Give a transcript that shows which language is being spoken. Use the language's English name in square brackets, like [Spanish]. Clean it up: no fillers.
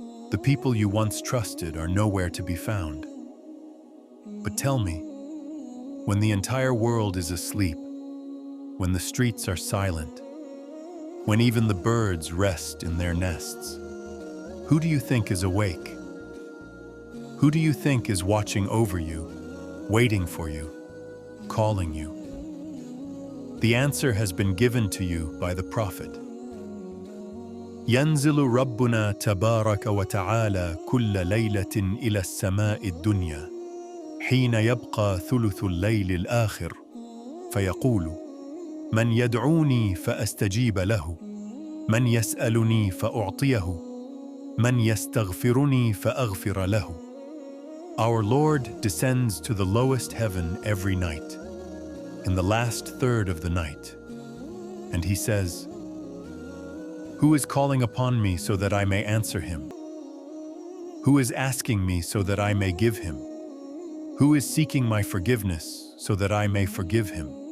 [English] The people you once trusted are nowhere to be found. But tell me, when the entire world is asleep, when the streets are silent, when even the birds rest in their nests, who do you think is awake? Who do you think is watching over you, waiting for you, calling you? The answer has been given to you by the Prophet. [Arabic] ينزل ربنا تبارك وتعالى كل ليلة إلى السماء الدنيا حين يبقى ثلث الليل الآخر فيقول: من يدعوني فأستجيب له، من يسألني فأعطيه، من يستغفرني فأغفر له. [English] Our Lord descends to the lowest heaven every night, in the last third of the night, and He says, "Who is calling upon me so that I may answer him? Who is asking me so that I may give him? Who is seeking my forgiveness so that I may forgive him?"